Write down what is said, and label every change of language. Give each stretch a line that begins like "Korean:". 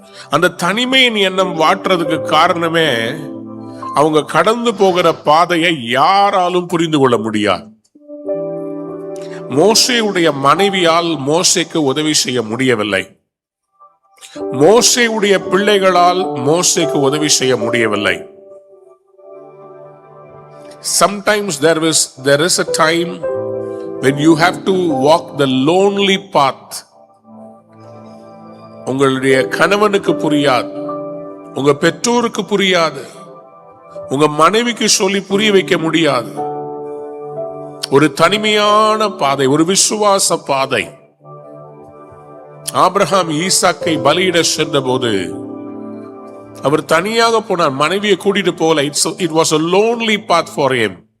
Tamil: அந்த தனிமையின் எண்ணம் வாட்டுறதுக்கு காரணமே அவங்க கடந்து போகிற பாதையை யாராலும் புரிந்து கொள்ள முடியாது. மோசேயுடைய மனைவியால் மோசேக்கு உதவி செய்ய முடியவில்லை. மோசேயுடைய பிள்ளைகளால் மோசேக்கு உதவி செய்ய முடியவில்லை.
English: Sometimes there is a time when you have to walk the lonely path.
Tamil: உங்களுடைய கணவனுக்கு புரியாது, உங்க பெற்றோருக்கு புரியாது, உங்க மனைவிக்கு சொல்லி புரிய வைக்க முடியாது. ஒரு தனிமையான பாதை, ஒரு விசுவாச பாதை. ஆபிரகாம் ஈசாக்கை பலியிட சென்ற போது அவர் தனியாக போனார், மனைவியை கூட்டிட்டு போகல.
English: It was a lonely path for him.